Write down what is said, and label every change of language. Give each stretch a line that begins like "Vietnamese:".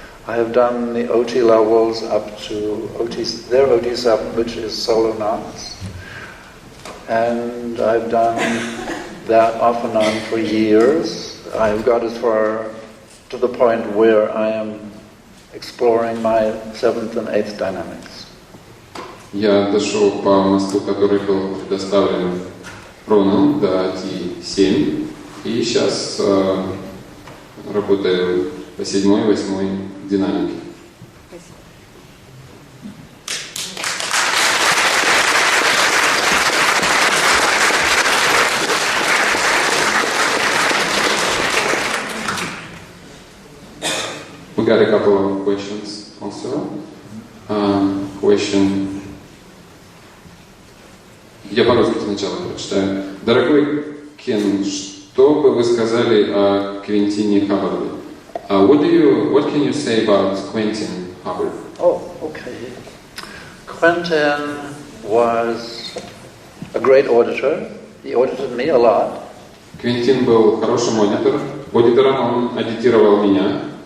English: I have done the OT levels up to their OT7, which is solo knots. And I've done that off and on for years. I've got as far to the point where I am exploring my 7th and 8th dynamics.
Russian: Я дошел по мосту, который был предоставлен Роном до T7, и сейчас работаю по 7-й, 8-й динамике.
English: We got a couple of questions also. Question.
Russian: Я по-русски сначала прочитаю. Дорогой Кен, что бы вы сказали о Квентине Хаббарде?
English: What can you say about Quentin Hubbard? Oh, okay. Quentin was a great auditor. He audited me a lot.
Russian: Квентин был хорошим аудитором, он аудитировал меня.